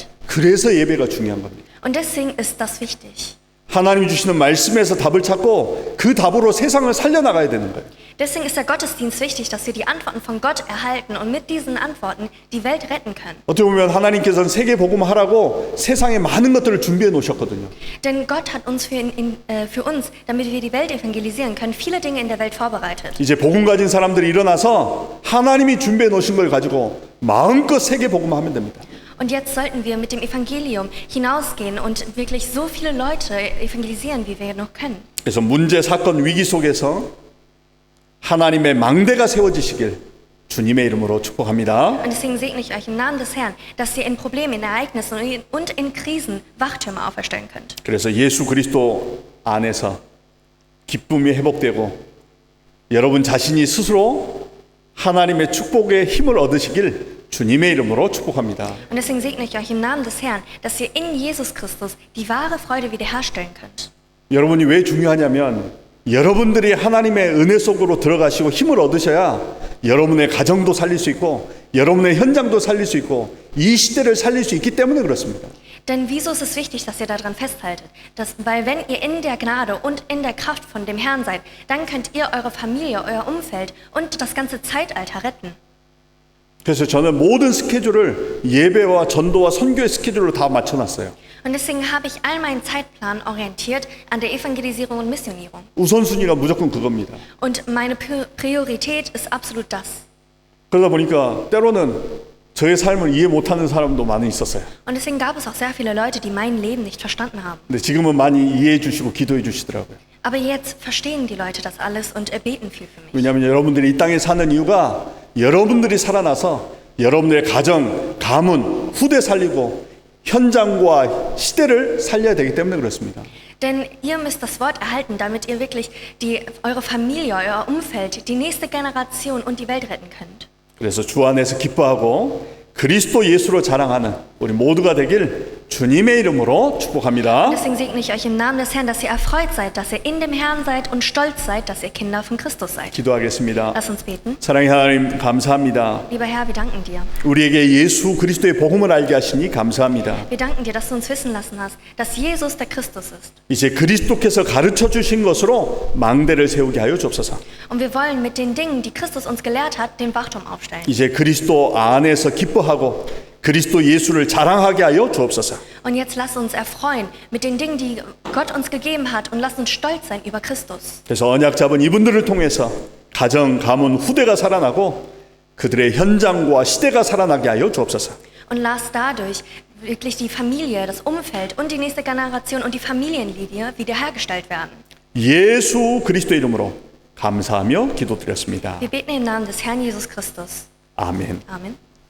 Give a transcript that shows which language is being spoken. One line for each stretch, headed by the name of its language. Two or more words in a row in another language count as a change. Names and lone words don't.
Korean: 그래서 예배가 중요한 겁니다.
German: Und deswegen ist das wichtig.
Korean: 하나님이 주시는 말씀에서 답을 찾고 그 답으로 세상을 살려나가야 되는 거예요.
German: Deswegen ist der Gottesdienst wichtig, dass wir die Antworten von Gott erhalten und mit diesen Antworten die Welt retten können.
Korean: 어떻게 보면 하나님께서는 세계 복음하라고 세상에 많은 것들을 준비해 놓으셨거든요.
German: Denn Gott hat uns für uns, damit wir die Welt evangelisieren können, viele Dinge in der Welt vorbereitet.
Korean: 이제 복음 가진 사람들이 일어나서 하나님이 준비해 놓으신 걸 가지고 마음껏 세계 복음하면 됩니다.
German: Und jetzt sollten wir mit dem Evangelium hinausgehen und wirklich so viele Leute evangelisieren, wie wir noch können.
Korean: 그래서 문제, 사건, 위기 속에서 하나님의 망대가 세워지시길 주님의 이름으로 축복합니다.
German: Und deswegen segne ich euch im Namen des Herrn, dass ihr in Problemen, in Ereignissen und in Krisen Wachtürme auferstellen könnt.
Korean: 그래서 예수 그리스도 안에서 기쁨이 회복되고 여러분 자신이 스스로 하나님의 축복의 힘을 얻으시길 주님의 이름으로 축복합니다.
German: Und deswegen segne ich euch im Namen des Herrn, dass ihr in Jesus Christus die wahre Freude wiederherstellen könnt.
Korean: 여러분이 왜 중요하냐면 여러분들이 하나님의 은혜 속으로 들어가시고 힘을 얻으셔야 여러분의 가정도 살릴 수 있고 여러분의 현장도 살릴 수 있고 이 시대를 살릴 수 있기 때문에 그렇습니다.
German: Denn wieso ist es wichtig, dass ihr daran festhaltet? Weil wenn ihr in der Gnade und in der Kraft von dem Herrn seid, dann könnt ihr eure Familie, euer Umfeld und das ganze Zeitalter retten.
Korean: 그래서 저는 모든 스케줄을 예배와 전도와 선교의 스케줄로 다 맞춰놨어요.
German: Und deswegen habe ich all meinen Zeitplan orientiert an der Evangelisierung und Missionierung.
Korean: 우선순위가 무조건 그겁니다.
German: Und meine Priorität ist absolut das.
Korean: 그러다 보니까 때로는 저의 삶을 이해 못하는 사람도 많이 있었어요.
German: Und deswegen gab es auch sehr viele Leute, die mein Leben nicht verstanden haben.
Korean: 근데 지금은 많이 이해해 주시고 기도해 주시더라고요.
German: Aber jetzt verstehen die Leute das alles und beten viel für mich.
Korean: 왜냐하면 여러분들이 이 땅에 사는 이유가 여러분들이 살아나서 여러분들의 가정, 가문, 후대 살리고 현장과 시대를 살려야 되기 때문에 그렇습니다.
German: Denn ihr müsst das Wort erhalten, damit ihr wirklich eure Familie, euer Umfeld, die nächste Generation und die Welt retten könnt.
Korean: 그래서 주 안에서 기뻐하고 그리스도 예수로 자랑하는 우리 모두가 되길 주님의 이름으로 축복합니다.
German: Deswegen segne ich euch im Namen des Herrn, dass ihr erfreut seid, dass ihr in dem Herrn seid und stolz seid, dass ihr Kinder von Christus seid.
Korean: 기도하겠습니다.
German: Lass uns beten.
Korean: 사랑의 하나님 감사합니다.
German: Lieber Herr, wir danken dir.
Korean: 우리에게 예수 그리스도의 복음을 알게 하시니 감사합니다.
German: Wir danken dir, dass du uns wissen lassen hast, dass Jesus der Christus ist.
Korean: 이제 그리스도께서 가르쳐 주신 것으로 망대를 세우게 하여 주옵소서.
German: Und wir wollen mit den Dingen, die Christus uns gelehrt hat, den Wachturm aufstellen.
Korean: 이제 그리스도 안에서 기뻐하고 그리스도 예수를 자랑하게 하여 주옵소서.
German: Und jetzt lass uns erfreuen mit den Dingen, die Gott uns gegeben hat und lass uns stolz sein über Christus.
Korean: 그래서 언약 잡은 이분들을 통해서 가정, 가문, 후대가 살아나고 그들의 현장과 시대가 살아나게 하여 주옵소서.
German: Und lass dadurch wirklich die Familie, das Umfeld und die nächste Generation und die Familienlinie wiederhergestellt werden.
Korean: 예수 그리스도의 이름으로 감사하며 기도드렸습니다.
German: Wir beten im Namen des Herrn Jesus Christus.
Korean: 아멘.
German: Amen.